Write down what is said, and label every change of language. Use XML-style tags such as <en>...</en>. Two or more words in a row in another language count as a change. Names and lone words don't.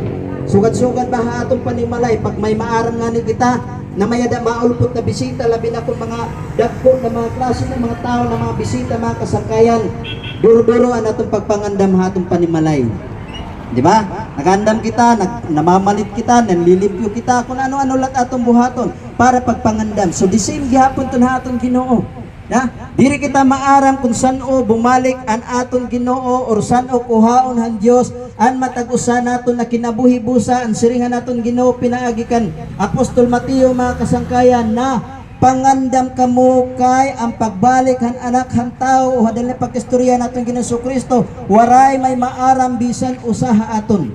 <war>Sugad-sugad ba ha atong panimalay pag may maaram nga ni kita na mayada maulpot na bisita, labi na kung mga dagko na mga klase ng mga tao na mga bisita mga kasangkayan, duro-duro ang atong pagpangandam ha atong panimalay. Di ba? Nagandam kita, namamalit kita, nanlilimpyo kita, kung ano-ano lat atong buhaton para pagpangandam.</war> <en>So the same</en> <war>gihapon to na atong Ginoo. Diri kita maaram kung saan-o bumalik an aton Ginoo or saan-o kuhaon han Dios an matag-usa naton na kinabuhi busa ang siringan naton Ginoo pinaagi kan Apostol Mateo mga kasangkayan na pangandam kamo kay ang pagbalik han anak han tao o hadali pagkistorya naton Ginoo Jesucristo waray may maaram bisan usaha aton.</war>